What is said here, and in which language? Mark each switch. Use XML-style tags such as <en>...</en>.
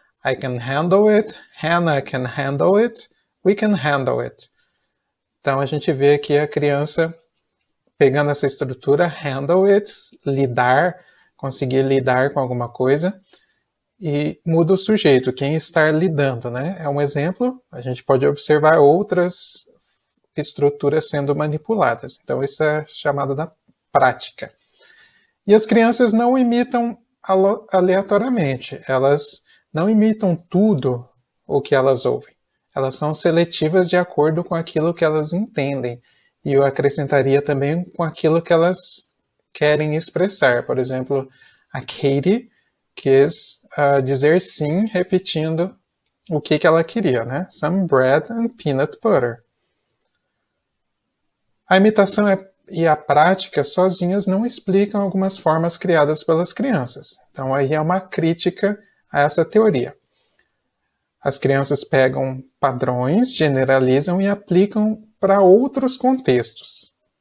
<en>I can handle it, Hannah can handle it, we can handle it.</en> <pt>Então, a gente vê aqui a criança pegando essa estrutura,</pt> <en>handle it,</en> <pt>lidar, conseguir lidar com alguma coisa, e muda o sujeito, quem está lidando, né? É um exemplo, a gente pode observar outras estruturas sendo manipuladas. Então, isso é chamado da prática. E as crianças não imitam aleatoriamente, elas não imitam tudo o que elas ouvem. Elas são seletivas de acordo com aquilo que elas entendem. E eu acrescentaria também com aquilo que elas querem expressar. Por exemplo, a Katie quis dizer sim, repetindo o que ela queria, né?</pt> <en>Some bread and peanut butter.</en> <pt>A imitação e a prática sozinhas não explicam algumas formas criadas pelas crianças. Então aí é uma crítica a essa teoria. As crianças pegam padrões, generalizam e aplicam para outros contextos.</pt>